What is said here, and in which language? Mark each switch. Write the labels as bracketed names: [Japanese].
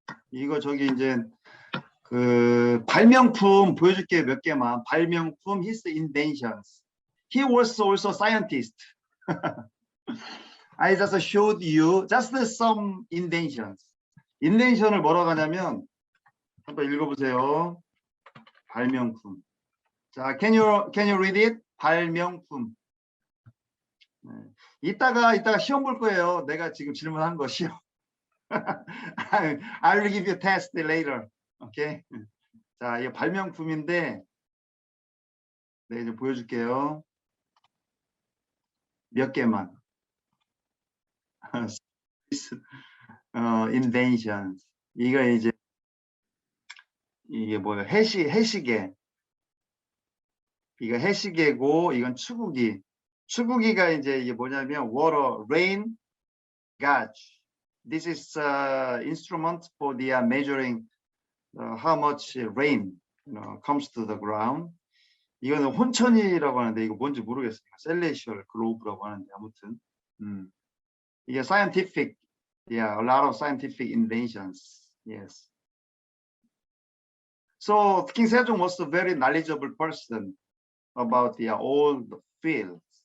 [Korean] 이거 저기 이제 그 발명품 보여줄게 몇 개만. [English] 발명품, his inventions. He was also scientist. I just showed you just some inventions. [Korean] invention을 뭐라고 하냐면 한번 읽어보세요. 발명품. 자, [English] can you read it? [Korean] 발명품. 네. 이따가 시험 볼 거예요. 내가 지금 질문한 거 시험. [English] I will give you a test later. Okay. [Korean] 자, 이거 발명품인데, 네, 이제 보여줄게요. 몇 개만. inventions. 이거 이제 이게 뭐예요? 해시계. 이거 해시계고, 이건 추구기. 추구기가 이제 이게 뭐냐면 [English] water, rain, gauge. This is instrument for the measuring how much rain, you know, comes to the ground. [Korean] 이거는 혼천이라고 하는데 이거 뭔지 모르겠어요. [English] celestial globe라고 [Korean] 하는데 아무튼 이게 [English] scientific, yeah, a lot of scientific inventions. Yes. So King Sejong was a very knowledgeable person about all the fields.